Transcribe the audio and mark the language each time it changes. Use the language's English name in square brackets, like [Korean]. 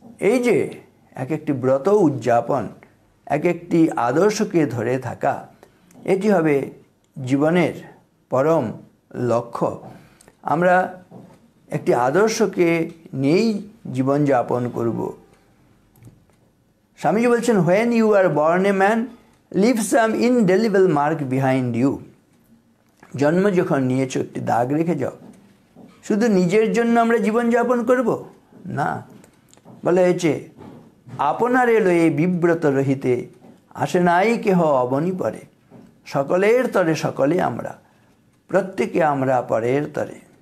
[Bangla] এই যে এক একটি ব্রত উদযাপন, এক একটি আদর্শকে ধরে থাকা, এটি হবে জীবনের পরম লক্ষ্য। আমরা একটি আদর্শকে নিয়েই জীবনযাপন করব। স্বামীজি বলছেন, [English] when you are born a man, leave some indelible mark behind you. [Bangla] জন্ম যখন নিয়েছো একটি দাগ রেখে যাও। শুধু নিজের জন্য আমরা জীবনযাপন করব না, বলা হয়েছে আপনার এলো এই বিব্রত রহিতে, আসে নাই কেহ অবনি পরে, সকলের তরে সকলে আমরা, প্রত্যেকে আমরা পরের তরে।